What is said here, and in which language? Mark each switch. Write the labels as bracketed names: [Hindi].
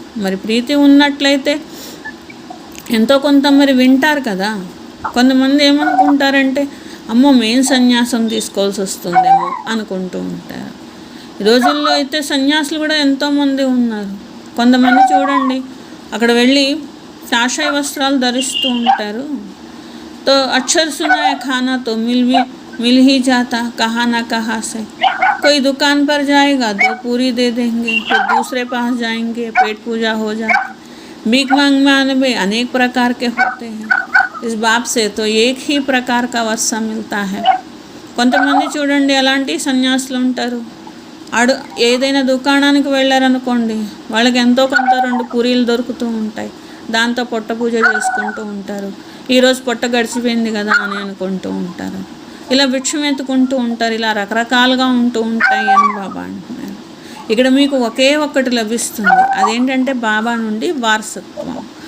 [Telugu] మరి ప్రీతి ఉన్నట్లయితే ఎంతో కొంత మరి వింటారు కదా. కొంతమంది ఏమనుకుంటారంటే అమ్మో మేము సన్యాసం తీసుకోవాల్సి వస్తుందేమో అనుకుంటూ ఉంటారు. ఈ రోజుల్లో అయితే సన్యాసులు కూడా ఎంతోమంది ఉన్నారు. కొంతమంది చూడండి అక్కడ వెళ్ళి కాషాయ వస్త్రాలు ధరిస్తూ ఉంటారు. [Hindi] తో అక్షర్ సునాయ ఖానా తో मिल ही जाता कहाँ ना कहाँ से, कोई दुकान पर जाएगा 2 पूरी दे देंगे, फिर दूसरे पास जाएंगे पेट पूजा हो जाती, भीख मांगने में अनेक प्रकार के होते हैं, इस बाप से तो एक ही प्रकार का वर्षा मिलता है. [Telugu] కొంతమంది చూడండి అలాంటి సన్యాసులు ఉంటారు. ఏదైనా దుకాణానికి వెళ్ళారనుకోండి, వాళ్ళకి ఎంతో కొంత 2 పూరీలు దొరుకుతూ ఉంటాయి, దాంతో పొట్ట పూజ చేసుకుంటూ ఉంటారు. ఈరోజు పొట్ట గడిచిపోయింది కదా అని అనుకుంటూ ఉంటారు. ఇలా భిక్షం ఎత్తుకుంటూ ఉంటారు. ఇలా రకరకాలుగా ఉంటూ ఉంటాయి అని బాబా అంటున్నారు. ఇక్కడ మీకు ఒకే ఒక్కటి లభిస్తుంది, అదేంటంటే బాబా నుండి వారసత్వం.